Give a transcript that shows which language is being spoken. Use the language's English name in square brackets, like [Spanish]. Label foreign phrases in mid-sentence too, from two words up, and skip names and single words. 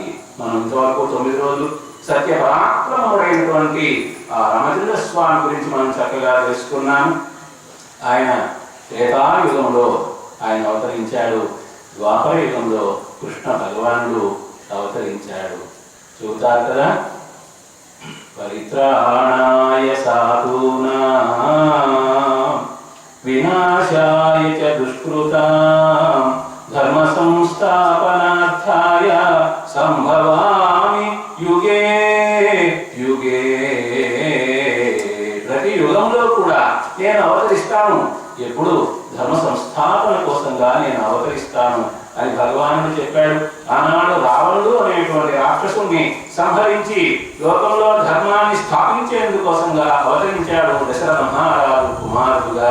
[Telugu] మనం ఇంతవరకు 9 రోజులు సత్య పరాక్రముడైనటువంటి ఆ రామచంద్ర స్వామి గురించి మనం చక్కగా తెలుసుకున్నాము. ఆయన త్రేతాయుగంలో ఆయన అవతరించాడు, ద్వాపర యుగంలో కృష్ణ భగవానుడు అవతరించాడు. చూస్తారు కదా, [Sanskrit] పరిత్రాణాయ సాధూనాం వినాశాయ చ దుష్కృతాం ధర్మ సంస్థాపనార్థాయ సంభవామి యుగే యుగే. [Telugu] ప్రతి యుగంలో కూడా నేను అవతరిస్తాను, ఎప్పుడు ధర్మ సంస్థాపన కోసంగా నేను అవతరిస్తాను అని భగవానుడు చెప్పాడు. ఆనాడు రావణుడు అనేటువంటి రాక్షసుని సంహరించి లోకంలో ధర్మాన్ని స్థాపించేందుకోసంగా అవతరించాడు దశరథ మహారాజు కుమారుడుగా.